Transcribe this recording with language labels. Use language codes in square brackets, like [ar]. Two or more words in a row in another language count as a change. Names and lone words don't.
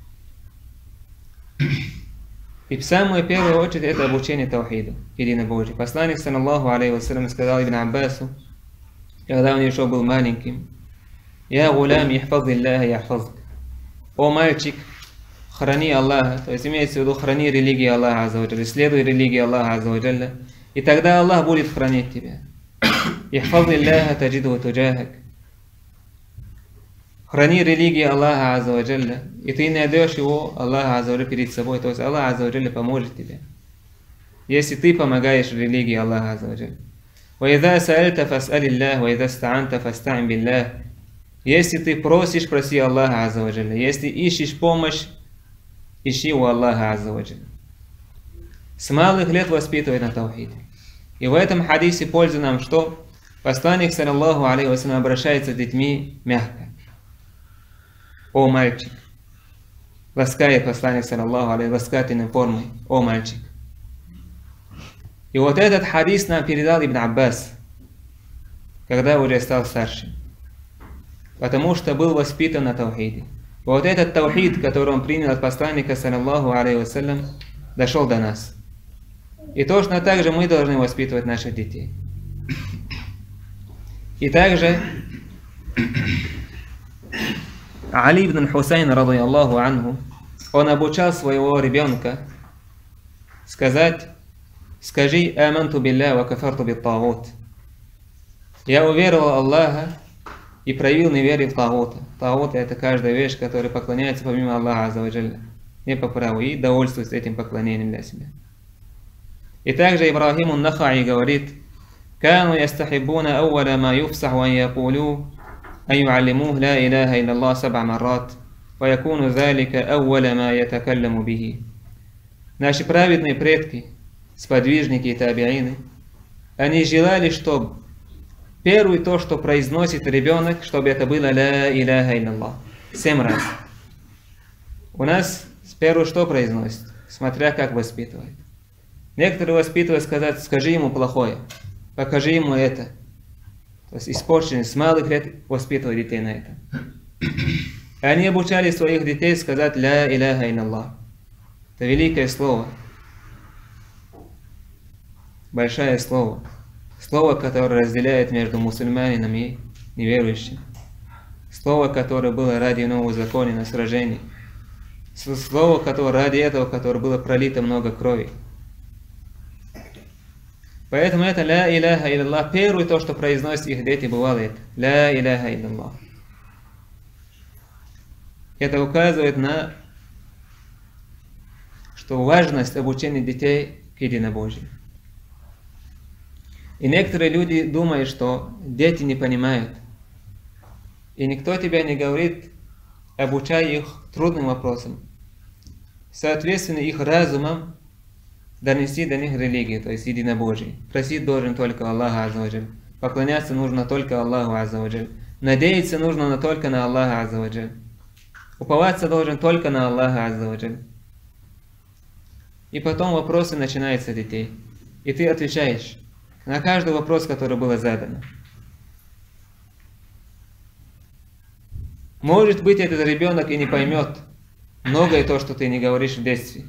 [ru] И в самую первую очередь это обучение таухиду, единобожию. Посланник, [ar] صلى الله عليه وسلم, [ru] сказал Ибн Аббасу, когда он еще был маленьким: [ar] «يا غلام، احفظ الله يحفظك». [ru] О мальчик, храни Аллаха, то есть имеется в виду, храни религию Аллаха [ar] عز وجل, [ru] следуй религии Аллаха [ar] عز وجل, [ru] и тогда Аллах будет хранить тебя. [ar] احفظ الله تجده تجاهك. [ru] Храни религию Аллаха [ar] عز وجل, [ru] и ты найдешь его, [ar] الله عز وجل, [ru] перед собой, то есть Аллах [ar] عز وجل [ru] поможет тебе, если ты помогаешь религии Аллаха [ar] عز وجل. وَإِذَا سَأَلْتَ فَاسْأَلِ اللَّهِ وَإِذَا اسْتَعَنْتَ فَاسْتَعِنْ بِاللَّهِ. [ru] Если ты просишь, проси Аллаха [ar] عز وجل. [ru] Если ищешь помощь, ищи у Аллаха [ar] عز وجل. [ru] С малых лет воспитывать на таухиде. И в этом хадисе польза нам что? Посланник, [ar] صلى الله عليه وسلم, [ru] обращается с детьми мягко. О мальчик. Ласкает посланник, [ar] صلى الله عليه, [ru] ласкательной формой. О мальчик. И вот этот хадис нам передал Ибн Аббас, когда уже стал старшим. Потому что был воспитан на таухиде. Вот этот таухид, который он принял от посланника, [ar] صلى الله عليه وسلم, [ru] дошел до нас. И точно так же мы должны воспитывать наших детей. И также Али ибн Хусайн, [ar] رضي الله عنه, [ru] он обучал своего ребенка сказать: «Скажи [ar] آمنت بالله وكفرت بالطاغوت». [ru] Я уверовал в Аллаха и проявил неверие в тагута. Тагут — это каждая вещь, которая поклоняется помимо Аллаха [ar] عز وجل, [ru] не по праву, и довольствуется этим поклонением для себя. И также Ибрахим ан-Нахаи говорит: [ar] «كانوا يستحبون أول ما يفصح أن يقول أن يعلموه لا إله إلا الله سبع مرات، ويكون ذلك أول ما يتكلم به». [ru] Наши праведные предки, сподвижники и табиины, они желали, чтобы первое то, что произносит ребенок, чтобы это было [ar] لا إله إلا [ru] 7 раз. У нас первое что произносит, смотря как воспитывает. Некоторые воспитывают сказать: скажи ему плохое, покажи ему это. То есть испорченность, с малых лет воспитывают детей на это. Они обучали своих детей сказать [ar] لا إله إلا. [ru] Это великое слово. Большое слово. Слово, которое разделяет между мусульманином и неверующим. Слово, которое было ради нового закона на сражении. Слово, которое ради этого, которое было пролито много крови. Поэтому это [ar] لا إله إلا. [ru] Первое то, что произносят их дети, бывало это. [ar] لا إله إلا. [ru] Это указывает на что важность обучения детей к единобожию. И некоторые люди думают, что дети не понимают. И никто тебе не говорит, обучай их трудным вопросам. Соответственно, их разумом донести до них религию, то есть единобожие. Просить должен только Аллаха [ar] عز وجل. [ru] Поклоняться нужно только Аллаху [ar] عز وجل. [ru] Надеяться нужно только на Аллаха [ar] عز وجل. [ru] Уповаться должен только на Аллаха [ar] عز وجل. [ru] И потом вопросы начинаются детей. И ты отвечаешь на каждый вопрос, который был задан. Может быть, этот ребенок и не поймет многое то, что ты не говоришь в детстве.